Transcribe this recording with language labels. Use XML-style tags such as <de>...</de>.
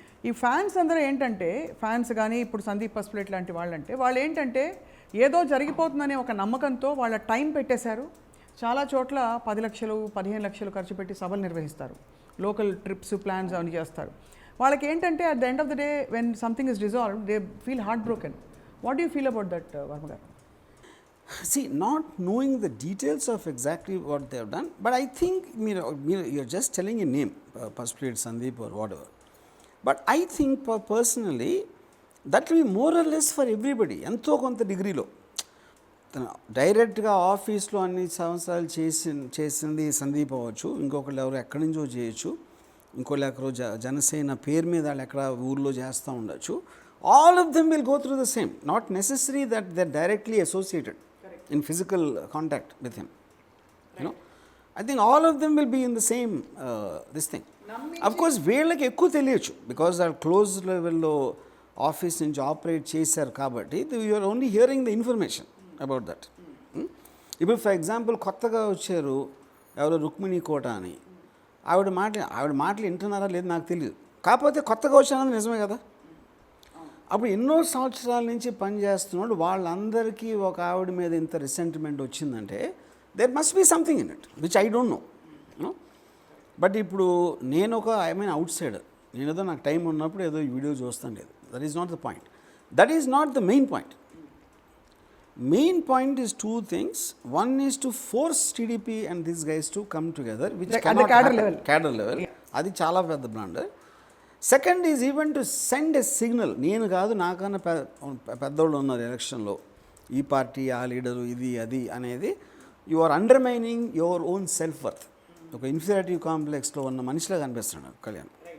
<te>ఈ ఫ్యాన్స్ అందరూ ఏంటంటే, ఫ్యాన్స్ కానీ ఇప్పుడు సందీప్ పసుపులేటి లాంటి వాళ్ళు ఏంటంటే ఏదో జరిగిపోతుందనే ఒక నమ్మకంతో వాళ్ళ టైం పెట్టేశారు. చాలా చోట్ల 10 లక్షలు 15 లక్షలు ఖర్చు పెట్టి సభలు నిర్వహిస్తారు, లోకల్ ట్రిప్స్ ప్లాన్స్ అవన్నీ చేస్తారు. వాళ్ళకి ఏంటంటే</te> <en>At the end of the day when something is resolved they feel heart broken. What do you feel about that Varma garu? See, not knowing the details of exactly what they have done, but I think you're just telling a name, Pasupleti Sandeep or whatever. But I think personally that will be more or less for everybody,</en> <te>ఎంతో కొంత డిగ్రీలో. తను డైరెక్ట్గా ఆఫీస్లో అన్ని సంవత్సరాలు చేసింది సందీప్ అవ్వచ్చు, ఇంకొకళ్ళు ఎవరు ఎక్కడి నుంచో చేయొచ్చు, ఇంకోళ్ళు ఎక్కడో జనసేన పేరు మీద వాళ్ళు ఎక్కడ ఊర్లో చేస్తూ ఉండొచ్చు.</te> <en>All of them will go through the same, not necessary that they directly associated in physical contact with him. You know I think all of them will be in the same this thing.</en> <te>Of course వీళ్ళకి ఎక్కువ తెలియచ్చు because వాళ్ళు close లెవెల్లో office నుంచి operate చేశారు కాబట్టి</te> <en>You're only hearing the information about that.</en> <te>ఇప్పుడు for example కొత్తగా వచ్చారు ఎవరో రుక్మిణి కోట అని, ఆవిడ మాటలు వింటున్నారా లేదు నాకు తెలియదు, కాకపోతే కొత్తగా వచ్చానది నిజమే కదా. అప్పుడు ఎన్నో సంవత్సరాల నుంచి పనిచేస్తున్నాడు, వాళ్ళందరికీ ఒక ఆవిడ మీద ఇంత రిసెంటిమెంట్ వచ్చిందంటే</te> <en>There must be something in it which I don't know.</en> <te>But ఇప్పుడు నేను ఒక ఐ మీన్ అవుట్ సైడర్, నేను ఏదో నాకు టైం ఉన్నప్పుడు ఏదో ఈ వీడియో చూస్తాను లేదు,</te> <en>That is not the point, that is not the main point. Main point is two things. One is to force TDP and these guys to come together, which cannot happen.</en> <te>Cadre level. అది చాలా పెద్ద blunder.</te> <en>second is even to send a signal,</en> <te>నేను కాదు నాకన్నా పెద్దోళ్ళు ఉన్నారు ఎలక్షన్లో, ఈ పార్టీ ఆ లీడరు ఇది అది అనేది,</te> <en>You are undermining your own self worth.</en> <te>ఒక ఇన్ఫీరియారిటీ కాంప్లెక్స్లో ఉన్న మనిషిలా కనిపిస్తున్నాడు కళ్యాణ్.</te>